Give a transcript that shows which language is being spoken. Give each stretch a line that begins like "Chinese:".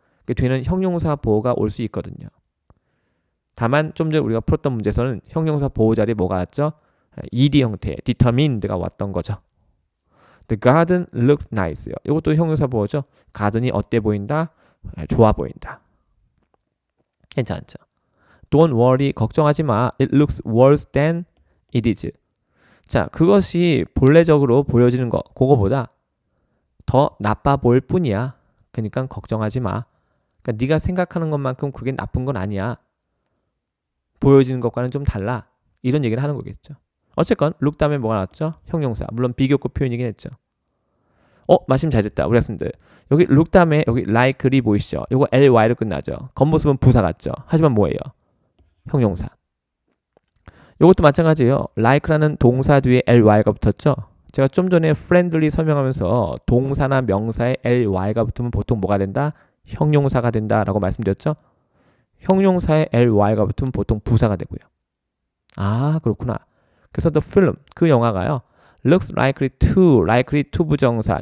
Korean: 그 뒤에는 형용사 보어가 올 수 있거든요. 다만 좀 전에 우리가 풀었던 문제에서는 형용사 보호 자리에 뭐가 왔죠? ed 형태의 determined가 왔던 거죠.
English: The garden looks nice
Korean: 요. 이것도 형용사 보호죠. 가든이 어때 보인다? 좋아 보인다. 괜찮죠?
English: Don't worry,
Korean: 걱정하지 마.
English: It looks worse than it is.
Korean: 자, 그것이 본래적으로 보여지는 거, 그거보다 더 나빠 보일 뿐이야. 그러니까 걱정하지 마. 그러니까 네가 생각하는 것만큼 그게 나쁜 건 아니야. 보여지는 것과는 좀 달라. 이런 얘기를 하는 거겠죠. 어쨌건 look 다음에 뭐가 나왔죠? 형용사. 물론 비교급 표현이긴 했죠. 말씀 잘 듣다. 우리 학생들. 여기 look 다음에 여기 likely 보이시죠? 이거 ly로 끝나죠. 겉모습은 부사 같죠. 하지만 뭐예요? 형용사. 이것도 마찬가지예요. like라는 동사 뒤에 ly가 붙었죠. 제가 좀 전에 friendly 설명하면서 동사나 명사에 ly가 붙으면 보통 뭐가 된다? 형용사가 된다라고 말씀드렸죠. 형용사에 ly가 붙으면 보통 부사가 되고요. 아, 그렇구나. 그래서 the film, 그 영화가요.
English: looks likely to 부정사.